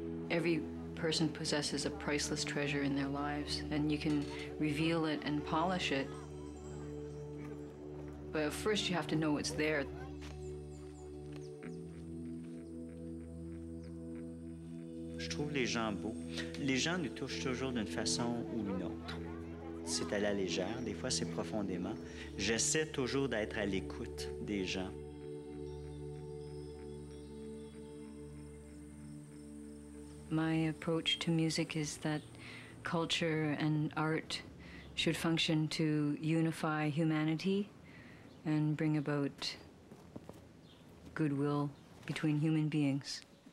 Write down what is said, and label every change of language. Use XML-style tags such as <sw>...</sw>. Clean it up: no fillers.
<en>Every person possesses a priceless treasure in their lives, and you can reveal it and polish it. But first you have to know it's there.</en> <fr>Je trouve les gens beaux. Les gens nous touchent toujours d'une façon ou une autre. C'est à la légère, des fois c'est profondément. J'essaie toujours d'être à l'écoute des gens.</fr> <en>My approach to music is that culture and art should function to unify humanity and bring about goodwill between human beings.</en>